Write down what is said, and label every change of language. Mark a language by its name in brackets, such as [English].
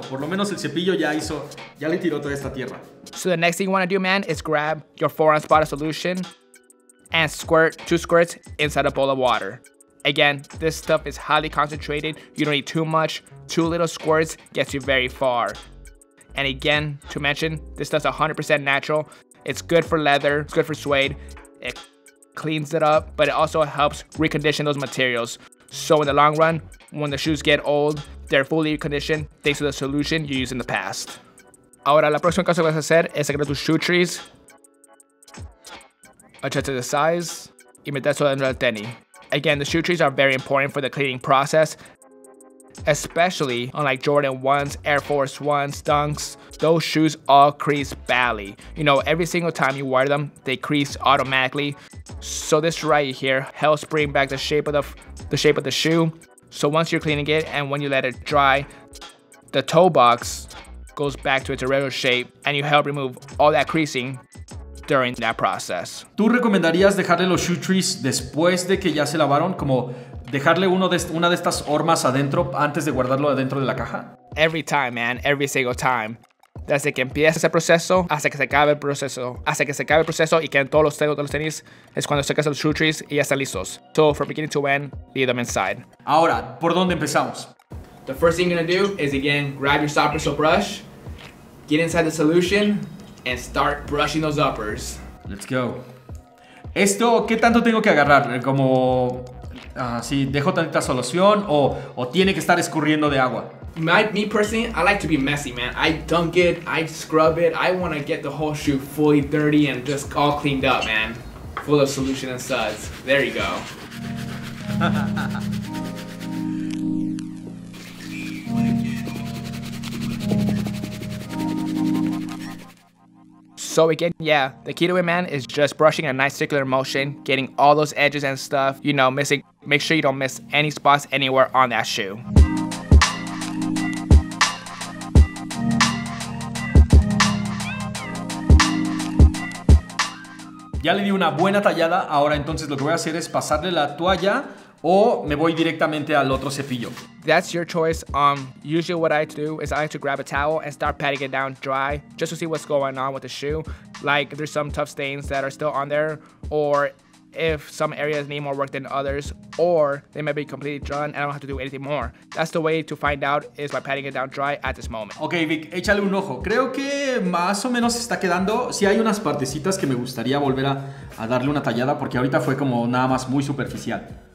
[Spanish] Por lo menos el cepillo ya le tiró toda esta tierra. [English] So the next thing you want to do, man, is grab your 4-ounce bottle solution and squirt 2 squirts inside a bowl of water. Again, this stuff is highly concentrated. You don't need too much. 2 little squirts gets you very far. And again, to mention, this stuff's 100% natural. It's good for leather, it's good for suede. It cleans it up, but it also helps recondition those materials. So in the long run, when the shoes get old, they're fully conditioned thanks to the solution you used in the past. [Spanish] Ahora, la próxima cosa que vas a hacer es sacar tus shoe trees, [English] adjust the size, [Spanish] y meter eso dentro del tenis. [English] Again, the shoe trees are very important for the cleaning process, especially unlike Jordan 1s, Air Force 1s, Dunks. Those shoes all crease badly. You know, every single time you wear them, they crease automatically. So this right here helps bring back the shape of the shoe. So once you're cleaning it and when you let it dry, the toe box goes back to its original shape and you help remove all that creasing during that process. [Spanish] ¿Tú recomendarías dejarle los shoe trees después de que ya se lavaron? Como dejarle una de estas hormas adentro antes de guardarlo adentro de la caja? [English] Every time, man, every single time. [Spanish] Desde que empieza ese proceso hasta que se acabe el proceso. Hasta que se acabe el proceso y queden todos los dedos de los tenis es cuando sacas los shoe trees y ya están listos. [English] So from beginning to end, leave them inside. [Spanish] Ahora, ¿por dónde empezamos? [English] The first thing you're gonna do is, again, grab your soft bristle brush, get inside the solution, and start brushing those uppers. Let's go. [Spanish] Esto, ¿qué tanto tengo que agarrar? Como, si dejo tantita solución o tiene que estar escurriendo de agua. [English] Me personally, I like to be messy, man. I dunk it, I scrub it. I want to get the whole shoe fully dirty and just all cleaned up, man. Full of solution and suds. There you go. So again, yeah, the key to it, man, is just brushing a nice circular motion, getting all those edges and stuff, you know, make sure you don't miss any spots anywhere on that shoe. [Spanish] Ya le di una buena tallada, ahora entonces lo que voy a hacer es pasarle la toalla o me voy directamente al otro cepillo. [English] That's your choice. Usually what I do is I like to grab a towel and start patting it down dry just to see what's going on with the shoe. Like if there's some tough stains that are still on there, or if some areas need more work than others, or they may be completely done and I don't have to do anything more. That's the way to find out, is by patting it down dry at this moment. [Spanish] Ok, Vic, échale un ojo. Creo que más o menos está quedando. Sí hay unas partecitas que me gustaría volver a darle una tallada porque ahorita fue como nada más muy superficial.